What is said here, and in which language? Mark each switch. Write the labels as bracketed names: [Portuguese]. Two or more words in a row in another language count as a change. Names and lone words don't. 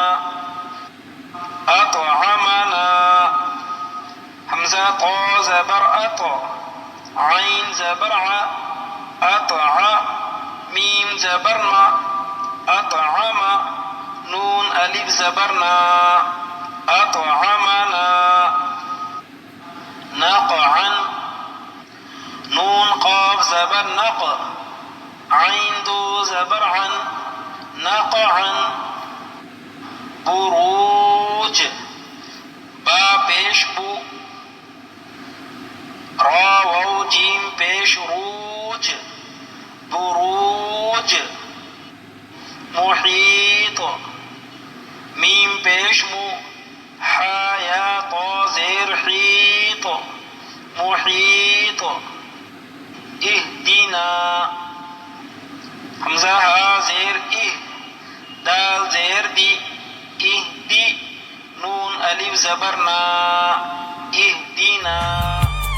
[Urdu] اطعمنا، حمزہ طا زبر اط، عین زبر ع، اطع، میم زبر ما، اطعم، نون الف زبر نا، اطعمنا. نقعا، نون قاف زبر نق، عین دو زبر عن، نقعا. بروج، با پیش بو، را واو جیم پیش روج، بروج. محیط، میم پیش مو، حا یا طا زیر حیط، محیط. اہدنا، حمزہ ہا زیر اہ، دال زیر دی، اہدی، نون الف زبر نا، اہدنا.